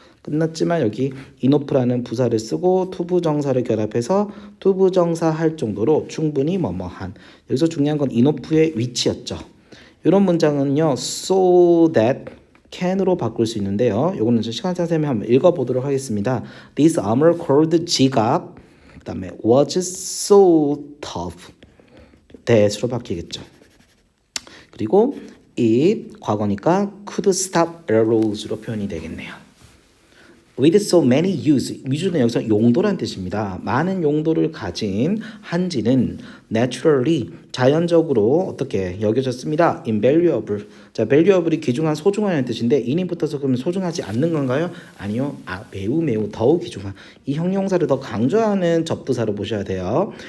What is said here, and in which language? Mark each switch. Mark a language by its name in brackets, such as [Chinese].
[Korean] 끝났지만 여기 enough라는 부사를 쓰고 투부정사를 결합해서 투부정사 할 정도로 충분히 뭐뭐한. 여기서 중요한 건 enough의 위치였죠. 이런 문장은요. so that can으로 바꿀 수 있는데요. 요거는 시간 차세면 한번 읽어보도록 하겠습니다. [English] This armor called 지갑 그 다음에 was so tough that 으로 바뀌겠죠. [Korean] 그리고 it 과거니까 could stop arrows 로 표현이 되겠네요. With so many use, use는 여기서 용도란 뜻입니다. 많은 용도를 가진 한지는 naturally, 자연적으로 어떻게 여겨졌습니다. [English] invaluable. [Korean] 자, valuable이 귀중한, 소중하다는 뜻인데 in이 붙어서 그러면 소중하지 않는 건가요? 아니요. 매우 더욱 귀중한. 이 형용사를 더 강조하는 접두사로 보셔야 돼요.